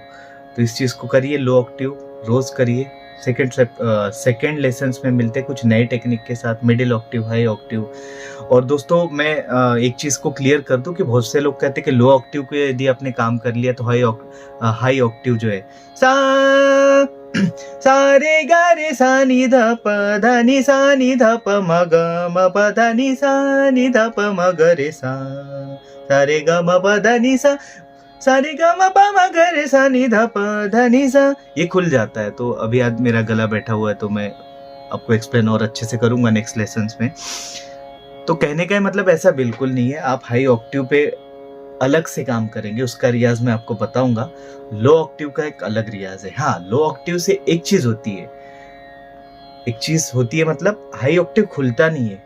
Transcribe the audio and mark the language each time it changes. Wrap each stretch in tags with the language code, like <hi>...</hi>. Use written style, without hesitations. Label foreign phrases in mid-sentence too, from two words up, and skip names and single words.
<hi>तो इस चीज़ को करिए,</hi> <en>low octave</en> <hi>रोज़ करिए।</hi> <en>second lessons</en> <hi>में मिलते हैं कुछ नए टेक्निक के साथ,</hi> <en>middle octave, high octave.</en> <hi>और दोस्तों मैं एक चीज़ को क्लियर कर दूं कि बहुत से लोग कहते हैं कि</hi> <en>low octave</en> <hi>को यदि आपने काम कर लिया तो</hi> <en>high octave</en> <hi>जो है सा रे गा रे सा नी ध प ध नि सा नी ध प म ग म प ध नि सा नी ध प म ग रे सा रे ग म प ध नि सा रे ग म प म ग रे सा नी ध प ध नि सा, ये खुल जाता है। तो अभी आज मेरा गला बैठा हुआ है, तो मैं आपको एक्सप्लेन और अच्छे से करूंगा</hi> <en>next lessons</en> <hi>में। तो कहने का मतलब ऐसा बिल्कुल नहीं है, आप</hi> <en>high octave</en> <hi>पे अलग से काम करेंगे, उसका रियाज मैं आपको बताऊंगा।</hi> <en>low octave</en> <hi>का एक अलग रियाज है। हाँ,</hi> <en>low octave</en> <hi>से एक चीज होती है, मतलब</hi> <en>high octave</en> <hi>खुलता नहीं है।</hi>